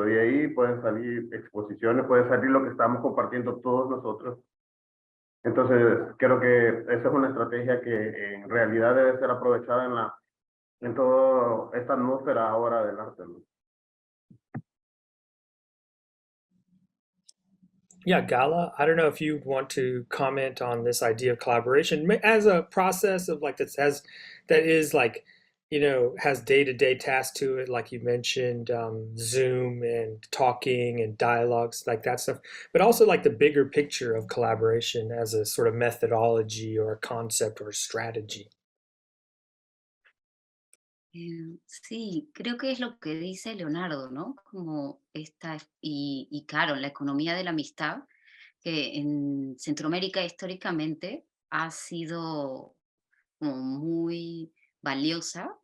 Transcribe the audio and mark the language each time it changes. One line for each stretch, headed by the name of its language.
Spanish: De ahí pueden salir exposiciones, puede salir lo que estamos compartiendo todos nosotros. Entonces, creo que esa es una estrategia que en realidad debe ser aprovechada en toda esta atmósfera ahora del arte, ¿no?
English: Yeah, Gala, I don't know if you want to comment on this idea of collaboration as a process of like that is like, you know, has day-to-day tasks to it, like you mentioned, Zoom and talking and dialogues, like that stuff, but also like the bigger picture of collaboration as a sort of methodology or a concept or a strategy.
Spanish: Sí, creo que es lo que dice Leonardo, ¿no? Como esta, y claro, la economía de la amistad, que en Centroamérica históricamente ha sido como muy valiosa.